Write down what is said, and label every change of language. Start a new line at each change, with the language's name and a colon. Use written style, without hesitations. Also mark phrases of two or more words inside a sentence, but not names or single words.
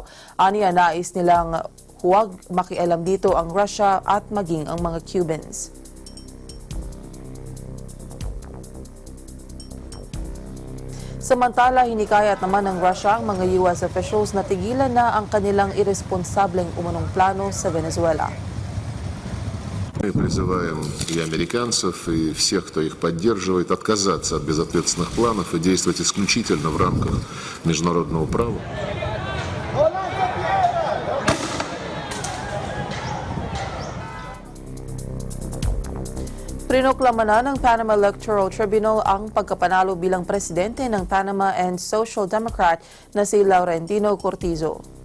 Filipino: Aniya, nais nilang huwag makialam dito ang Russia at maging ang mga Cubans. Samantala, hinikayat naman ng Russia ang mga
English: US officials
Filipino: na tigilan na ang kanilang irresponsableng umunong plano sa Venezuela.
Russian: Мы призываем и американцев, и всех, кто их поддерживает, отказаться от безответственных планов и действовать исключительно в рамках международного права.
Filipino: Prinoklama na ng Panama Electoral Tribunal ang pagkapanalo bilang presidente ng Panama and Social Democrat na si Laurentino Cortizo.